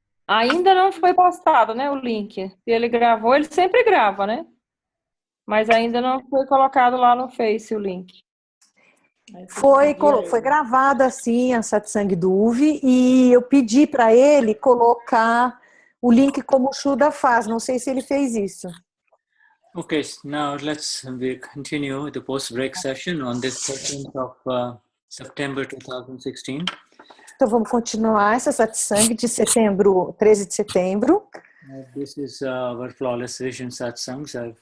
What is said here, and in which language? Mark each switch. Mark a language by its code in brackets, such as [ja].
[pt] ainda não foi postado, né, o link. Se ele gravou, ele sempre grava, né? Mas ainda não foi colocado lá no Face o link. Foi gravada, assim, a satsang do UV, e eu pedi para ele colocar o link como o Shuddha faz. Não sei se ele fez isso. [en] Okay, now we continue the post-break session on this 13th of September 2016. [pt] Então vamos continuar essa satsang de setembro, 13 de setembro. [en] This is our Flawless Vision satsangs.